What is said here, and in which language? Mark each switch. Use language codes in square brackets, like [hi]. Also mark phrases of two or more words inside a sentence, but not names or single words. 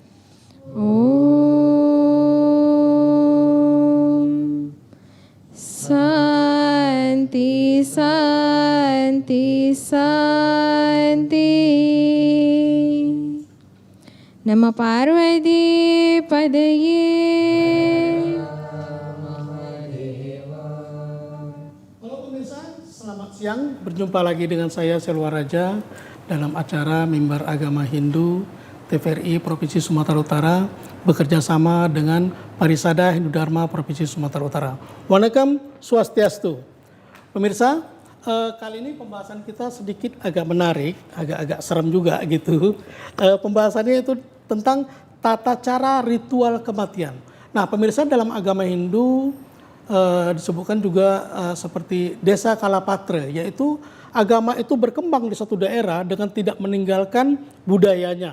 [sa] Om Santi Santi Santi. Nama Parvati Padaye. [id] Halo pemirsa, selamat siang. Berjumpa lagi dengan saya Selwa Raja dalam acara Mimbar Agama Hindu TVRI Provinsi Sumatera Utara bekerja sama dengan Parisada Hindu Dharma Provinsi Sumatera Utara. [ban] Wanakam Swastiastu. [id] Pemirsa, kali ini pembahasan kita sedikit agak menarik, agak serem juga gitu. Pembahasannya itu tentang tata cara ritual kematian. Nah, pemirsa, dalam agama Hindu disebutkan juga seperti desa Kalapatra, yaitu agama itu berkembang di satu daerah dengan tidak meninggalkan budayanya.